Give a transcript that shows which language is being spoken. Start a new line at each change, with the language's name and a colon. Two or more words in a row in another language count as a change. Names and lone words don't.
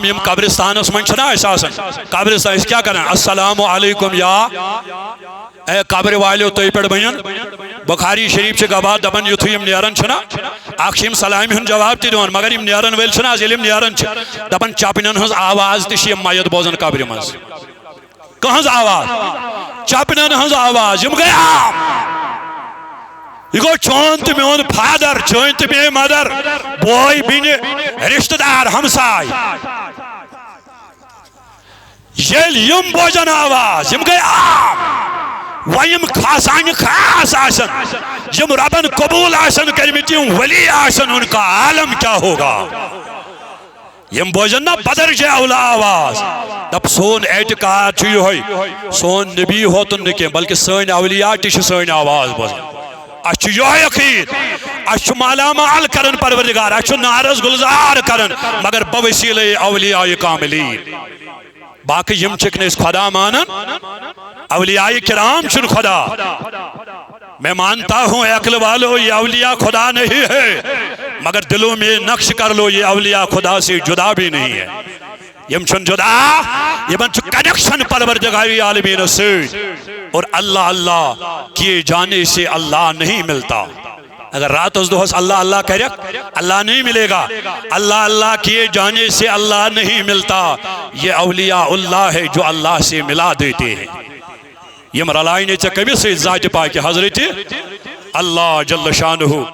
Kashmiri: یِم قبرستانس منٛز چھِنا أسۍ آسان قبرستان أسۍ کیٛاہ کران
Arabic: السلام علیکم
Kashmiri: یا
Urdu: اے قبر والیو
Kashmiri: تُہۍ پٮ۪ٹھ بٔنِن بخاری شریف چھِ گواہ دپان یُتھُے یِم نیران چھِنا اکھ چھِ یِم سلامہِ ہُنٛد جواب تہِ دِوان مگر یِم نیرن وٲلۍ چھِنا آز ییٚلہِ یِم نیران چھِ دپان چپنٮ۪ن ہٕنٛز آواز تہِ چھِ یِم میت بوزان قبرِ منٛز کٕہٕنٛز آواز چپنٮ۪ن ہٕنٛز آواز یِم گٔے عام یہ گو چون تہٕ میون فادر چٲنۍ تہٕ میٛٲنۍ مدر بوے بیٚنہِ رشتہٕ دار ہمساے ییٚلہِ یِم بوزن آواز یِم گٔے عام وۄنۍ یِم خاصانہِ خاص آسن یِم ربن قبوٗل آسن کٔرمٕتۍ یِم ولی آسن
Urdu: ان کا عالم کیا ہوگا
Kashmiri: یم بوزن نا بدرجہ اولا آواز دپ سون اعتقاد چھُ یِہوٚے سون نبی ہوتن نہٕ کینٛہہ بلکہ سٲنۍ اولیاء تہِ چھِ سٲنۍ آواز بوزان اَسہِ چھُ یِہوٚے عقیٖد اَسہِ چھُ مالا مال کران پروردگار اَسہِ چھُ نارس گُلزار کران مگر بوسیلے اولیاء کاملین باقی یم چھِکھ نہٕ أسۍ خدا مانان اولیاء کرام چھُنہٕ خدا
Urdu: میں مانتا ہوں اے عقل والو یہ اولیاء خدا نہیں ہے مگر دلوں میں نقش کر لو یہ اولیاء خدا سے جدا بھی نہیں ہے
Kashmiri: یم چھن جدا یمن چھُ کنیکشن پروردگاری عالمین
Urdu: سے اور اللہ اللہ کیے جانے سے اللہ نہیں ملتا
Kashmiri: اگر رات اس دوہس اللہ اللہ کرک
Urdu: اللہ نہیں ملے گا اللہ اللہ کیے جانے سے اللہ نہیں ملتا یہ اولیاء اللہ ہے جو اللہ سے ملا دیتے ہیں
Kashmiri: یم رلائنے ژےٚ کٔمِس سۭتۍ ذاتِ پاکہِ حضرت اللہ جل شانہ